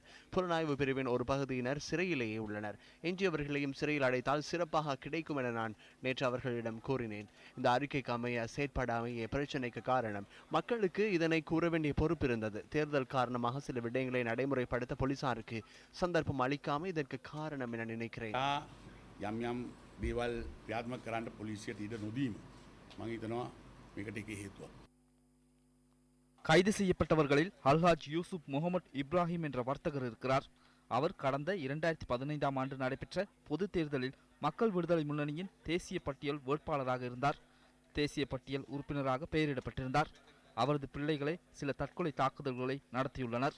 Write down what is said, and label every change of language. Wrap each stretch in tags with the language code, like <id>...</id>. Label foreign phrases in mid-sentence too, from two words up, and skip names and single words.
<ta>புலனாய்வு பிரிவின் ஒரு பகுதியினர் சிறையிலேயே உள்ளனர். எஞ்சியவர்களையும் சிறையில் அடைத்தால் சிறப்பாக கிடைக்கும் என நான் நேற்று அவர்களிடம் கூறினேன். இந்த அறிக்கைக்கு அமைய செயற்படாமையே பிரச்சனைக்கு காரணம். மக்களுக்கு இதனை கூற வேண்டிய பொறுப்பு இருந்தது. தேர்தல் காரணமாக சில விடயங்களை நடைமுறைப்படுத்த போலீசாருக்கு சந்தர்ப்பம் அளிக்காமல் இதற்கு காரணம் என நினைக்கிறேன்.</ta> <si>යම් යම් දේවල් ක්‍රියාත්මක කරන්න පොලිසියට ඉඩ නොදීම මම හිතනවා මේකට එක හේතුවක්.</si> <ta>கைது செய்யப்பட்டவர்களில் அல்ஹாஜ் யூசுப் முகமது இப்ராஹிம் என்ற வர்த்தகர் இருக்கிறார். அவர் கடந்த 2015 ஆண்டு நடைபெற்ற பொது தேர்தலில் மக்கள் விடுதலை முன்னணியின் தேசிய பட்டியல் வேட்பாளராக இருந்தார். தேசிய பட்டியல் உறுப்பினராக பெயரிடப்பட்டிருந்தார். அவரது பிள்ளைகளை சில தற்கொலை தாக்குதல்களை நடத்தியுள்ளனர்.</ta>